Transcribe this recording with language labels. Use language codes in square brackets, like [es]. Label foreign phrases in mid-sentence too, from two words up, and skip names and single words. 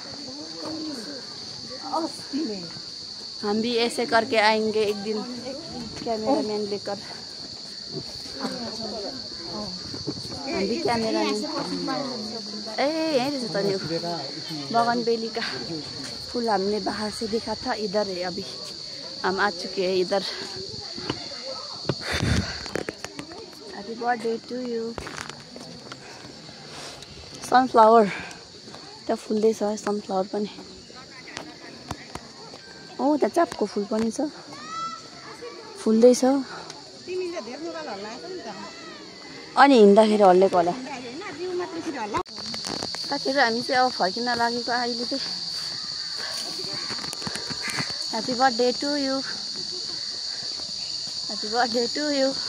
[hi] हम भी ऐसे करके आएंगे एक दिन कैमरामैन लेकर हम भी कैमरामैन [ne] ए यहीं रहेछ त नि [hi] बगनबेली का फूल हमने बाहर से देखा था इधर है अभी हम आ चुके हैं इधर [en] happy birthday to you sunflower [ne] त्यो फुल्दैछ सनफ्लावर पनि ओ त्यहाँ चापको फुल पनि छ फुल्दैछ अनि हिँड्दाखेरि हल्लेको होला साथीहरू हामी चाहिँ अब फर्किन लागेको अहिले चाहिँ [en] happy birthday to you happy birthday to you